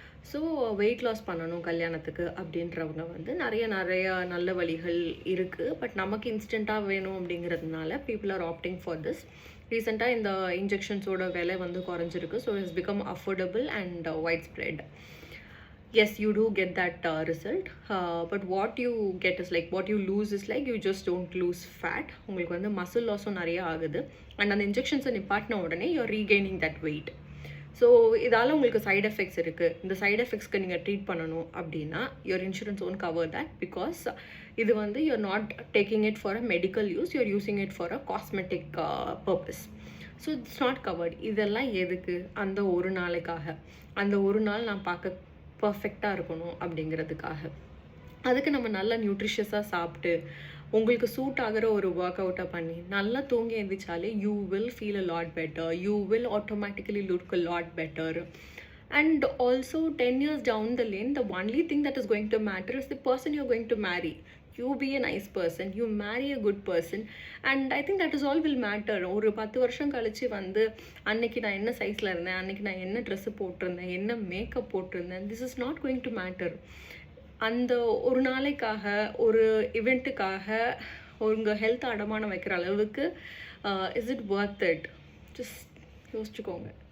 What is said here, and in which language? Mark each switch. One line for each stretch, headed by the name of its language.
Tamil: So weight loss பண்ணணும் கல்யாணத்துக்கு அப்படின்றவங்க வந்து நிறைய நல்ல வழிகள் இருக்குது.
English: but
Tamil: நமக்கு இன்ஸ்டண்ட்டாக வேணும் அப்படிங்கிறதுனால
English: People are opting for this. ரீசெண்டாக
Tamil: இந்த இன்ஜெக்ஷன்ஸோட விலை வந்து குறைஞ்சிருக்கு.
English: So it's become affordable and widespread. Yes, you do get that result, but what you get is like, what you lose is like, you just don't lose fat.
Tamil: உங்களுக்கு வந்து muscle லாஸும் நிறைய ஆகுது. And அந்த இன்ஜெக்ஷன்ஸை நிப்பாட்டின உடனே
English: You're regaining that weight.
Tamil: So இதால் உங்களுக்கு side effects இருக்குது. இந்த சைட் எஃபெக்ட்ஸ்க்கு நீங்கள் ட்ரீட் பண்ணணும் அப்படின்னா
English: Your insurance won't cover that. Because
Tamil: இது வந்து
English: You're not taking it for a medical use, you're using it for a cosmetic purpose. So it's not covered.
Tamil: இதெல்லாம் எதுக்கு? அந்த ஒரு நாளைக்காக, அந்த ஒரு நாள் நான் பார்க்க பர்ஃபெக்டாக இருக்கணும் அப்படிங்கிறதுக்காக. அதுக்கு நம்ம நல்லா நியூட்ரிஷியஸாக சாப்பிட்டு உங்களுக்கு சூட் ஆகிற ஒரு ஒர்க் அவுட்டை பண்ணி நல்லா தூங்கி எழுந்திரிச்சாலே
English: You will feel a lot better. You will automatically look a lot better. And also 10 years down the lane, the only thing that is going to matter is the person you're going to marry. You be a nice person, you marry a good person, and I think that is all will matter.
Tamil: ஒரு 10 வருஷம் கழிச்சு வந்து அன்னைக்கு நான் என்ன சைஸில் இருந்தேன், அன்னைக்கு நான் என்ன ட்ரெஸ்ஸு போட்டிருந்தேன், என்ன மேக்கப் போட்டிருந்தேன்,
English: This is not going to matter.
Tamil: அந்த ஒரு நாளைக்காக, ஒரு இவெண்ட்டுக்காக உங்கள் ஹெல்த் அடமானம் வைக்கிற அளவுக்கு
English: Is it worth it?
Tamil: Just யோசிச்சுக்கோங்க.